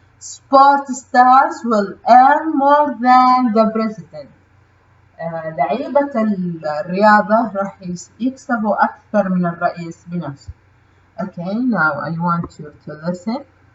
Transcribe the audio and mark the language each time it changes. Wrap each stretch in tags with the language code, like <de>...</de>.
<en>Sport stars will earn more than the president.</en> <ar>لعيبة الرياضة راح يكسبوا أكثر من الرئيس بنفسه.</ar> <en>Okay, now I want you to listen.</en>